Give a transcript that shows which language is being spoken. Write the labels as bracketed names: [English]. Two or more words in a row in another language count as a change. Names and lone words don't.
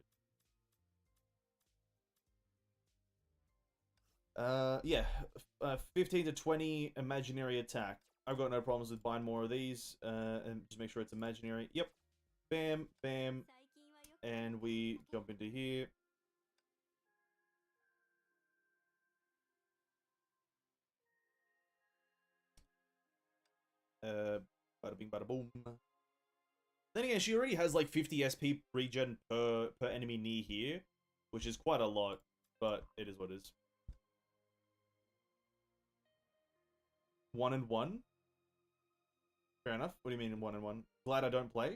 [English] Yeah. 15 to 20 imaginary attack. I've got no problems with buying more of these. And just make sure it's imaginary. Yep. Bam, bam. And we jump into here. Bada bing, bada boom. Then again, she already has like 50 SP regen per enemy near here, which is quite a lot, but it is what it is. 1 and 1. Fair enough. What do you mean 1 and 1? Glad I don't play.